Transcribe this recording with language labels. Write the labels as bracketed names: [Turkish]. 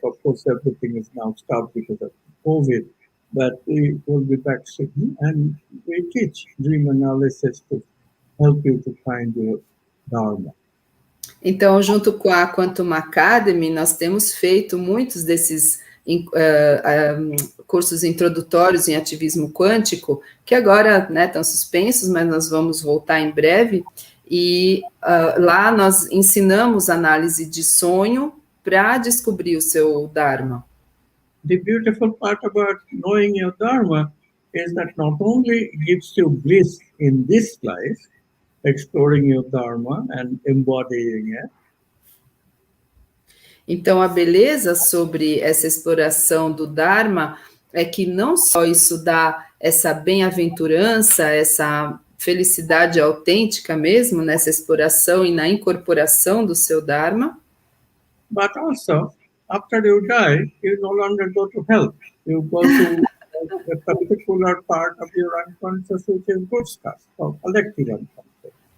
[English] Of course, everything is now stopped because of COVID, but we will be back soon, and we teach dream analysis to help you to find your Dharma. [Portuguese] Então, junto com a Quantum Academy, nós temos feito muitos desses cursos introdutórios em ativismo quântico, que agora, né, estão suspensos, mas nós vamos voltar em breve, e lá nós ensinamos análise de sonho para descobrir o seu Dharma. [English] The beautiful part about knowing your Dharma is that not only gives you bliss in this life, exploring your Dharma and embodying it. [Portuguese] Então, a beleza sobre essa exploração do Dharma é que não só isso dá essa bem-aventurança, essa felicidade autêntica mesmo nessa exploração e na incorporação do seu Dharma, [English] but also, after you die, you no longer go to hell. You go to a particular part of your unconscious, which is good stuff, so collective unconscious.